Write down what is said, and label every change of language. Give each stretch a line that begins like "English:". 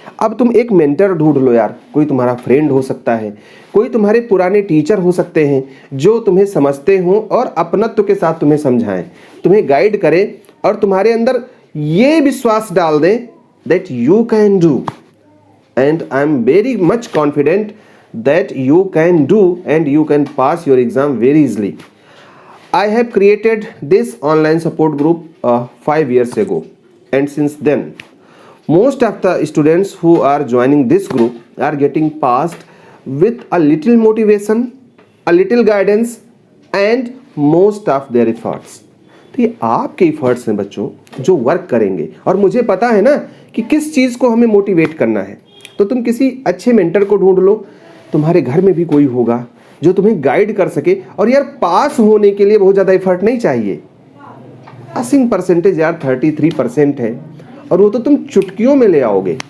Hindi: अब तुम एक मेंटर ढूंढ लो यार, कोई तुम्हारा फ्रेंड हो सकता है, कोई तुम्हारे पुराने टीचर हो सकते हैं जो तुम्हें समझते हो और अपनत्व के साथ तुम्हें समझाएं, तुम्हें गाइड करें और तुम्हारे अंदर ये विश्वास डाल दें
English: That you can do, and I am very much confident that you can do and you can pass your exam very easily. I have created this online support group 5 years ago, and since then most of the students who are joining this group are getting passed with a little motivation, a little guidance and most of their efforts.
Hindi: तो ये आपके efforts हैं बच्चों जो work करेंगे, और मुझे पता है ना कि किस चीज़ को हमें मोटिवेट करना है। तो तुम किसी अच्छे मेंटर को ढूंढ लो, तुम्हारे घर में भी कोई होगा जो तुम्हें गाइड कर सके। और यार पास होने के लिए बहुत ज़्यादा एफर्ट नहीं चाहिए, 80% यार 33% है, और वो तो तुम चुटकियों में ले आओगे।